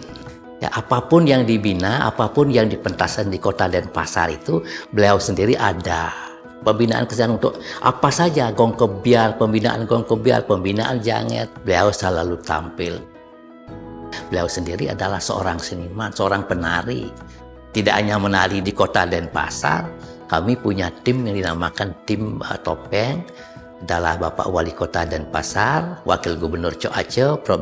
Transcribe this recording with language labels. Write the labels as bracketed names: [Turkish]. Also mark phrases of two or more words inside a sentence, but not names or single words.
[Indonesian] Ya, apapun yang dibina, apapun yang dipentasan di Kota Denpasar itu, beliau sendiri ada. Pembinaan kesenian untuk apa saja, gong kebiar, pembinaan janget, beliau selalu tampil. Beliau sendiri adalah seorang seniman, seorang penari. Tidak hanya menari di Kota Denpasar, kami punya tim yang dinamakan tim topeng. Adalah Bapak Wali Kota Denpasar, Wakil Gubernur Cok Aceh, Prof.